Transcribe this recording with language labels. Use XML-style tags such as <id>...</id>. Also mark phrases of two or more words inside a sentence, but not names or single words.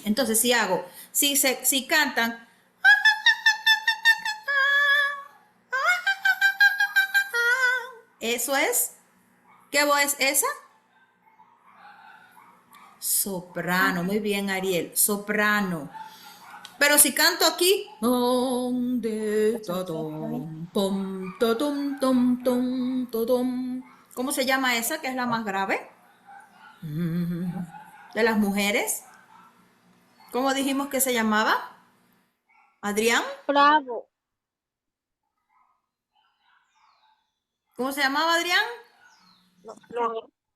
<es>Entonces, si cantan, eso es, ¿qué voz es esa? Soprano, muy bien, Ariel, soprano. Pero si canto aquí, ¿dónde está tom, tom, to, tom, tom, tom, to, tom? ¿Cómo se llama esa que es la más grave? De las mujeres. ¿Cómo dijimos que se llamaba? Adrián. Bravo. ¿Cómo se llamaba Adrián? No, no.</es>